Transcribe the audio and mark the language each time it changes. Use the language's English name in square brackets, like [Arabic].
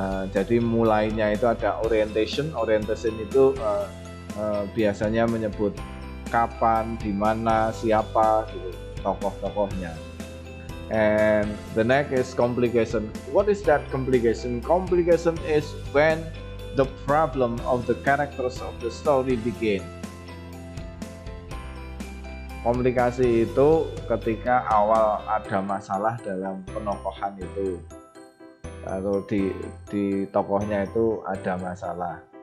[Indonesian] Jadi mulainya itu ada orientation itu biasanya menyebut kapan, di mana, siapa gitu, tokoh-tokohnya. [English] And the next is complication. What is that complication? Complication is when the problem of the characters of the story begin. [Indonesian] Komplikasi itu ketika awal ada masalah dalam penokohan itu, atau di tokohnya itu ada masalah.